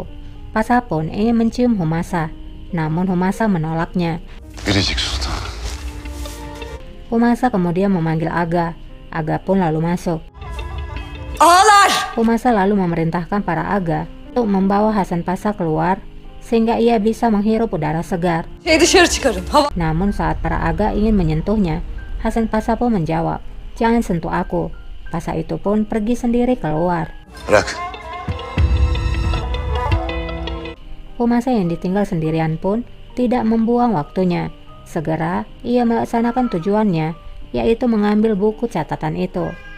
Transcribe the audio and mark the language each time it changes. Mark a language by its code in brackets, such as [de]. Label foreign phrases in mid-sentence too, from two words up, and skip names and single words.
[id] Pasha pun ingin mencium Humasa, namun Humasa menolaknya. [tr] Biricik Sultan. [id] Humasa kemudian memanggil Aga. Aga pun lalu masuk. [tr] Ağlar! [id] Humasa lalu memerintahkan para Aga untuk membawa Hasan Pasha keluar sehingga ia bisa menghirup udara segar. [tr] Dışarı çıkarın. Hava. [id] Namun saat para aga ingin menyentuhnya, Hasan Pasha pun menjawab, "Jangan sentuh aku." Pasha itu pun pergi sendiri keluar. [tr] Bırak. [id] Humasa yang ditinggal sendirian pun tidak membuang waktunya. Segera ia melaksanakan tujuannya, yaitu mengambil buku catatan itu.